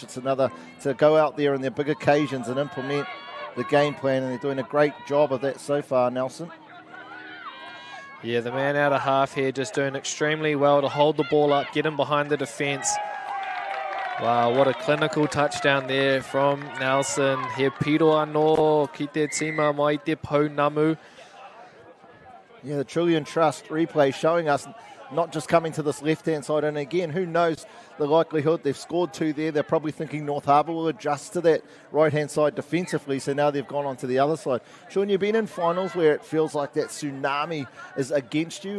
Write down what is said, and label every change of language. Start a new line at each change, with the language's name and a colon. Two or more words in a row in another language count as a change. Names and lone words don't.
English: It's another to go out there on their big occasions and implement the game plan, and they're doing a great job of that so far, Nelson. Yeah, the man out of half here just doing extremely well to hold the ball up, get him behind the defence. Wow, what a clinical touchdown there from Nelson.
Māori: He piro anō ki te tima mai te pounamu.
English: Yeah, the Trillion Trust replay showing us not just coming to this left-hand side. And again, who knows the likelihood. They've scored 2 there. They're probably thinking North Harbour will adjust to that right-hand side defensively. So now they've gone on to the other side. Sean, you've been in finals where it feels like that tsunami is against you.